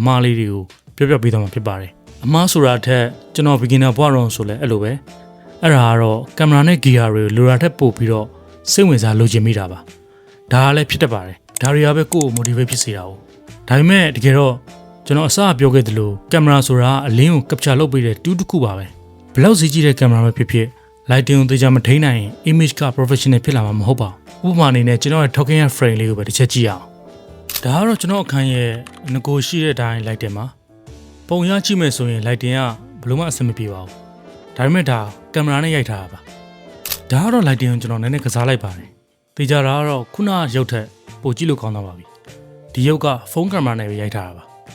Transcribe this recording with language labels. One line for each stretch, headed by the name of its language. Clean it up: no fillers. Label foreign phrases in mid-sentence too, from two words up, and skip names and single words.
Burmese: မှားလေးတွေကိုပြောပြပေးသွားမှာဖြစ်ပါတယ်အမှားဆိုတာထက်ကျွန်တော် beginner ဘွားတော့ဆိုလဲအဲ့လိုပဲအဲ့ဒါကတော့ကင်မရာနဲ့ gear တွေလိုတာထက်ပိုပြီးတော့စိတ်ဝင်စားလိုချင်မိတာပါဒါကလည်းဖြစ်တတ် ပါတယ်ဒါတွေကပဲကိုယ့်ကို motivate ဖြစ်စေတာ哦ဒါပေမဲ့တကယ်တော့ကျွန်တော်အစပြောခဲ့သလိုကင်မရာဆိုတာအလင်းကို capture လုပ်ပေးတဲ့ tool တစ်ခုပါ ပဲဘယ်လောက်ဈေးကြီးတဲ့ကင်မရာပဲဖြစ်ဖြစ် lighting ကိုသေချာမထိန်းနိုင်ရင် image က professional ဖြစ်လာမှာမဟုတ်ပါဘူးဥပမာအနေနဲ့ကျွန်တော်ရဲ့
English: talking head frame
Burmese: လေးကိုပဲတစ်ချက်ကြည့်အောင်ဒါကတော့ကျွန်တော်အခန်းရဲ့ငကိုရှိတဲ့အတိုင်း lighting ပါပုံရကြည့်မယ်ဆိုရင် lighting ကဘယ်လိုမှအဆင်မပြေပါဘူးဒါပေမဲ့ဒါကင်မရာနဲ့ရိုက်ထားတာပါဒါကတော့ lighting ကိုကျွန်တော်နည်းနည်းကစားလိုက်ပါတယ်သေချာတာကတော့ခုနရုပ်ထက်ပိုကြည့်လို့ကောင်းတော့ပါပြီဒီရုပ်ကဖုန်းကင်မရာနဲ့ပဲရိုက်ထားတာပါ